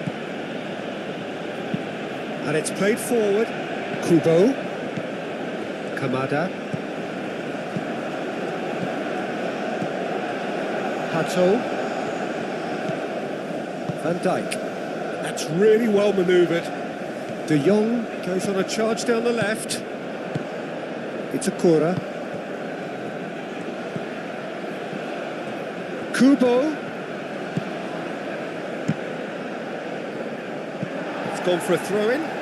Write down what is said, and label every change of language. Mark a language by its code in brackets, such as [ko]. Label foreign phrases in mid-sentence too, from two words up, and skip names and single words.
[en] And it's played forward. Kubo. Kamada. Hato. Van Dijk. That's really well manoeuvred. De Jong goes on a charge down the left. It's a Kura. Kubo. It's gone for a throw-in.